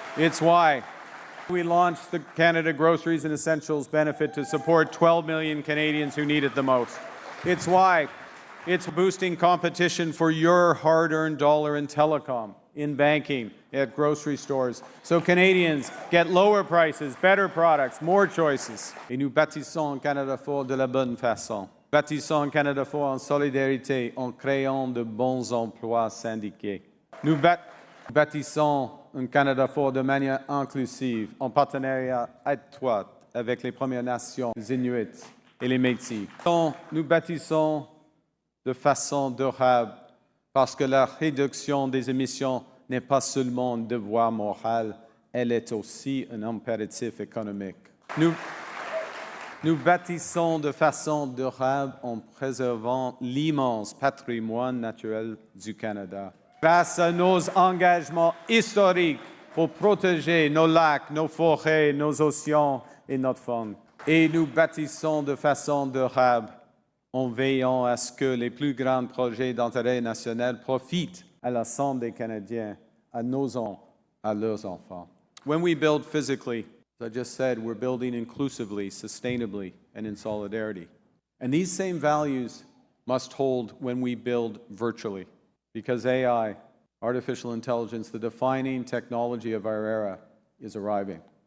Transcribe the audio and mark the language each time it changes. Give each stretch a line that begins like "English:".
English: It's why we launched the Canada Groceries and Essentials benefit to support 12 million Canadians who need it the most. It's why it's boosting competition for your hard-earned dollar in telecom, in banking, at grocery stores, so Canadians get lower prices, better products, more choices.
French: Et nous bâtissons un Canada fort de la bonne façon. Bâtissons un Canada fort en solidarité, en créant de bons emplois syndiqués. Nous bâtissons un Canada fort de manière inclusive, en partenariat étroit avec les Premières Nations, les Inuits et les Métis. Nous bâtissons de façon durable, parce que la réduction des émissions n'est pas seulement un devoir moral, elle est aussi un impératif économique. Nous bâtissons de façon durable en préservant l'immense patrimoine naturel du Canada, grâce à nos engagements historiques pour protéger nos lacs, nos forêts, nos océans et notre faune. Et nous bâtissons de façon durable en veillant à ce que les plus grands projets d'intérêt national profitent à l'ensemble des Canadiens, à nos enfants, à leurs enfants.
English: When we build physically, as I just said, we're building inclusively, sustainably, and in solidarity. And these same values must hold when we build virtually, because AI, artificial intelligence, the defining technology of our era, is arriving.